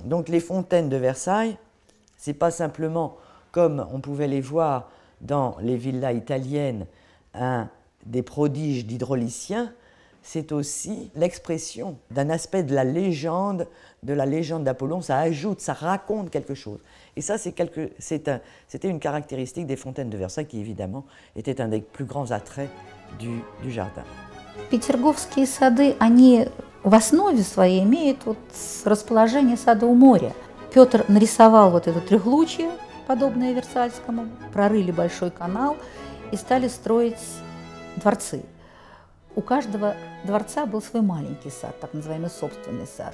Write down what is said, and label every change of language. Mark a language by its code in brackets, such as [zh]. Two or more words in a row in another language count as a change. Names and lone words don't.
[fr] Donc les fontaines de Versailles, c'est pas simplement comme on pouvait les voir dans les villas italiennes, des prodiges d'hydrauliciens, c'est aussi l'expression d'un aspect de la légende d'Apollon. Ça ajoute, ça raconte quelque chose. Et ça, c'était une caractéristique des fontaines de Versailles qui, évidemment, était un des plus grands attraits du jardin. [ru] Петерговские сады, они в основе своей имеют вот расположение сада у моря. Петр нарисовал вот это трехлучие, подобное Версальскому, прорыли большой канал и стали строить дворцы. У каждого дворца был свой маленький сад, так называемый собственный сад.